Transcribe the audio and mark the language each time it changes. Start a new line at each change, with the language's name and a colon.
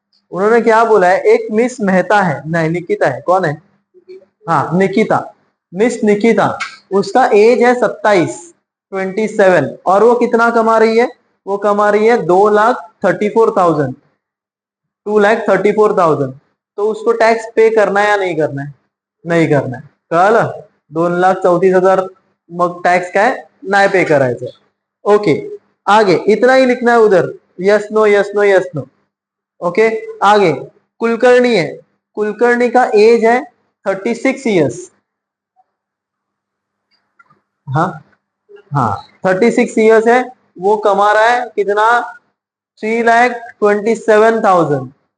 Hindi: उन्होंने क्या बोला है, एक मिस मेहता है, नहीं निकिता है, कौन है, हाँ निकिता, मिस निकिता, उसका एज है 27 और वो कितना कमा रही है, वो कमा रही है 2,34,000 2,34,000। तो उसको टैक्स पे करना है या नहीं करना है? नहीं करना है,
Marathi: कळलं? 2,34,000 मग टैक्स काय नाही पे करायचं।
Hindi: ओके, आगे इतना ही लिखना है उधर, yes no yes no yes no. Okay, आगे कुलकर्णी है, कुलकर्णी का एज है 36 ईयर्स। हाँ हाँ, 36 ईयर्स है, वो कमा रहा है कितना, 3,27,000।